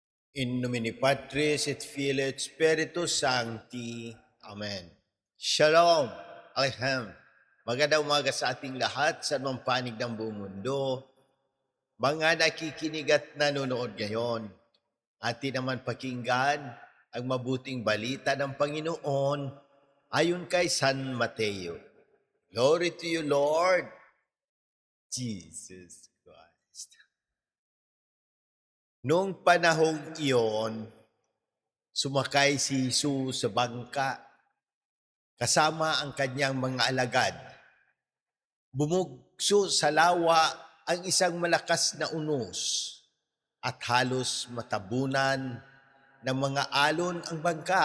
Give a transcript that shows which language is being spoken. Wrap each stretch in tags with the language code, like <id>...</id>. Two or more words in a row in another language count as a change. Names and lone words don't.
<la>In nomine Patris et Filii et Spiritus Sancti.</la> <he>Amen. Shalom. Alehem.</he> <tl>Magandang umaga sa ating lahat sa anumang panig ng buong mundo. Mga nakikinig at nanonood ngayon, atin naman pakinggan ang mabuting balita ng Panginoon ayon kay San Mateo.</tl> <en>Glory to you, Lord Jesus Christ.</en> <tl>Noong panahong iyon, sumakay si Jesus sa bangka kasama ang kanyang mga alagad. Bumugso sa lawa ang isang malakas na unos at halos matabunan ng mga alon ang bangka.</tl>